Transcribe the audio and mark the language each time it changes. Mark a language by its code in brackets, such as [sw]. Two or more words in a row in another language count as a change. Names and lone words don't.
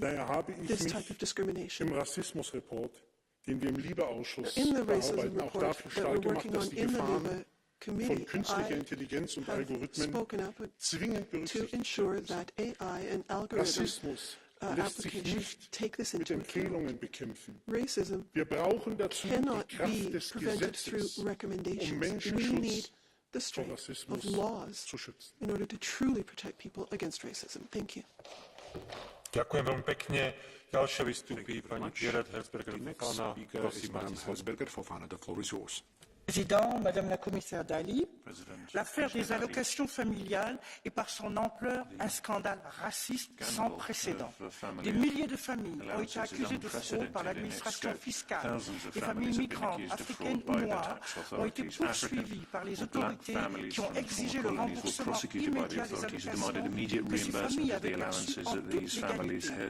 [de] Daher habe ich mich im Rassismusreport, den wir im LIBE-Ausschuss bearbeiten, auch dafür stark gemacht, dass die Gefahren von künstlicher Intelligenz und Algorithmen zwingend berücksichtigt werden. Rassismus lässt sich nicht mit Empfehlungen bekämpfen. Wir brauchen dazu die Kraft des Gesetzes, um Menschenschutz vor Rassismus zu schützen. [sk] Ďakujem veľmi pekne. Ďalšia vystúpi pani Gerard Herzberger-Fofana. Prosím, máte slovo. [fr] Président, Madame la Commissaire Dalli, l'affaire des allocations familiales est par son ampleur un scandale raciste sans précédent. Des milliers de familles ont été accusées de fraude par l'administration fiscale. Des familles migrantes, africaines ou noires, ont été poursuivies par les autorités qui ont exigé le remboursement immédiat des allocations que ces familles avaient perçues en toute légalité.